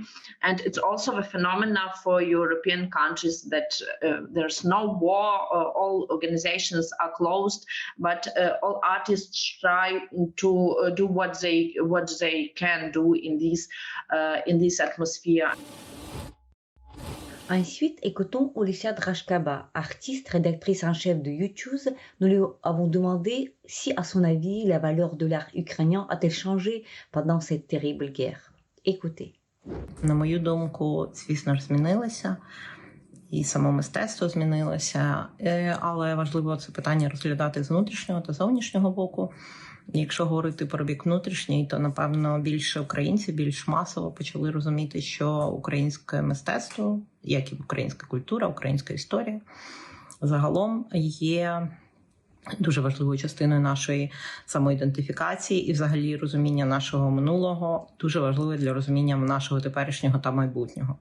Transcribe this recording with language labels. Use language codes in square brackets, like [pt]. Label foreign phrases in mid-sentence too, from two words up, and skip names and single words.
[en] And it's also a phenomenon for European countries that there's no war, all organizations are closed, but all artists try to do what they can do in this atmosphere. [fr] Ensuite, écoutons Olesya Drashkaba, artiste, rédactrice en chef de YouTube. Nous lui avons demandé si, à son avis, la valeur de l'art ukrainien a-t-elle changé pendant cette terrible guerre. Écoutez. [uk] На мою думку, звісно ж, змінилося. І само мистецтво змінилося. Але важливо це питання розглядати з внутрішнього та зовнішнього боку. Якщо говорити про бік внутрішній, то, напевно, більше українців, більш масово почали розуміти, що українське мистецтво, як і українська культура, українська історія, загалом є дуже важливою частиною нашої самоідентифікації і взагалі розуміння нашого минулого, дуже важливе для розуміння нашого теперішнього та майбутнього.